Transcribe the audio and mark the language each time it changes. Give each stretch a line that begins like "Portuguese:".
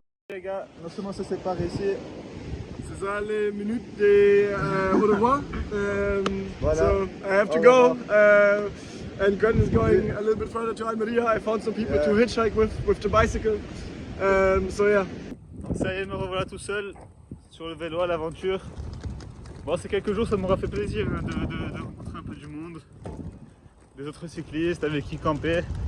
French: Les gars, non seulement se séparent ici. C'est ça les minutes de au revoir. Voilà.
English: So I have to go. And Gwen is going a little bit further to Almeria. I found some people to hitchhike with the bicycle. So yeah.
French: Donc ça y est, me revoilà tout seul sur le vélo à l'aventure. Bon, ces quelques jours, ça m'aura fait plaisir hein, de rencontrer un peu du monde, des autres cyclistes avec qui camper.